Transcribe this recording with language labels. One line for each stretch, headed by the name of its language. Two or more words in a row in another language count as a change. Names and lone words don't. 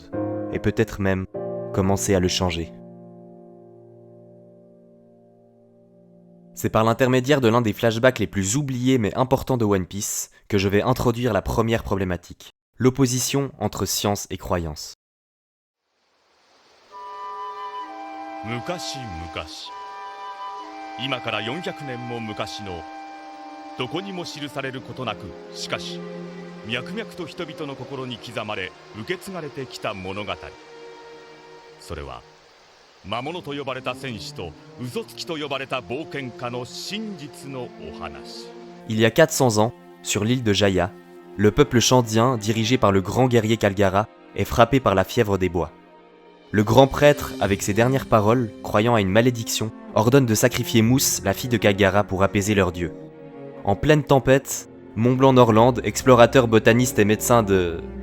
French: Et peut-être même, commencer à le changer. C'est par l'intermédiaire de l'un des flashbacks les plus oubliés mais importants de One Piece que je vais introduire la première problématique, l'opposition entre science et croyance.
Japanese: 昔々今から400年も昔のどこにも記されることなくしかし脈々と人々の心に刻まれ受け継がれてきた物語。それは魔物と呼ばれた戦士と嘘つきと呼ばれた冒険家の真実のお話。
French: Il y a 400 ans, sur l'île de Jaya, le peuple chandien, dirigé par le grand guerrier Kalgara, est frappé par la fièvre des bois. Le grand prêtre, avec ses dernières paroles, croyant à une malédiction, ordonne de sacrifier Mousse, la fille de Kalgara, pour apaiser leur dieu. En pleine tempête, Montblanc-Norland, explorateur, botaniste et médecin de...